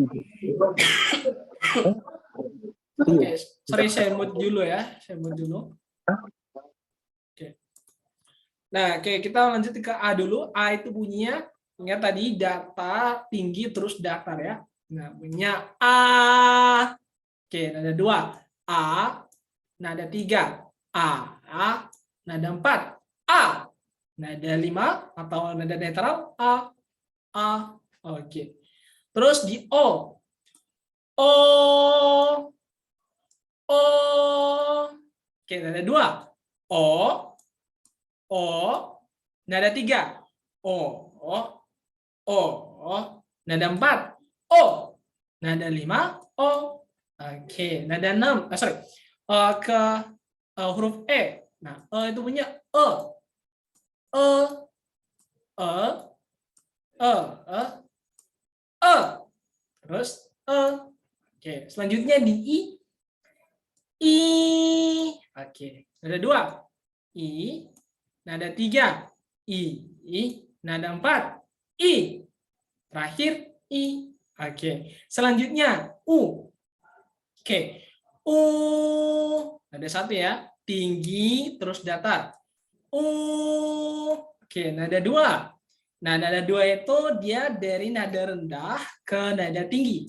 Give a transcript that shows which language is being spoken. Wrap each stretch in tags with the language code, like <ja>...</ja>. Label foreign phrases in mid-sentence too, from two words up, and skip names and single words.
<id>Oke, sorry saya mute dulu ya. Saya mute dulu. Oke. Nah, oke, kita lanjut ke A dulu. A itu bunyinya, ingat tadi data tinggi terus datar ya. Nah, bunyinya A. Oke, nada 2. A. Nada 3. A. Nada 4. A. Nada 5 atau nada netral A. Oke. Terus di O. O. Oke, nada 2. O. Nada 3. O. Nada 4. O. Nada 5. O. Oke, nada 6. Ke huruf E. Nah, itu punya E. Terus Oke, selanjutnya di I. Oke, nada 2. I. Nada 3. I. Nada 4. I. Terakhir I. Oke, selanjutnya U. Oke, U. Nada 1 ya, tinggi terus datar. U. Oke, nada 2. Nah, nada 2 itu dia dari nada rendah ke nada tinggi.</id>